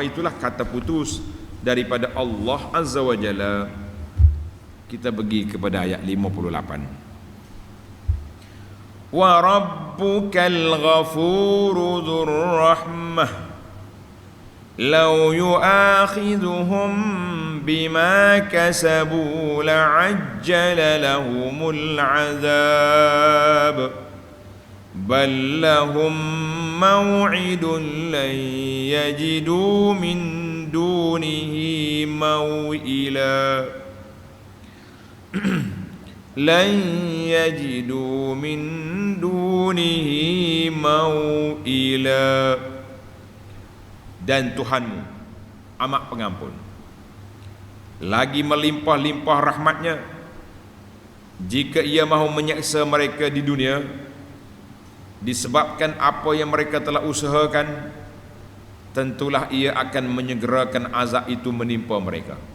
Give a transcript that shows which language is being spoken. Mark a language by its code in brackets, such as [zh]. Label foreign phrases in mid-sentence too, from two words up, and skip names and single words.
[ms] Itulah kata putus daripada Allah [ar] عز وجل. [ms] Kita pergi kepada ayat 58. [ar] وربك الغفور ذو الرحمة لو يؤاخذهم بما كسبوا لعجل لهم العذاب بل لهم موعد لن يجدوا من دونه موئلا لن يجدوا من دونه موئلا. [ms] Dan Tuhanmu amat pengampun, lagi melimpah-limpah rahmatnya. Jika ia mahu menyeksa mereka di dunia disebabkan apa yang mereka telah usahakan, tentulah ia akan menyegerakan azab itu menimpa mereka.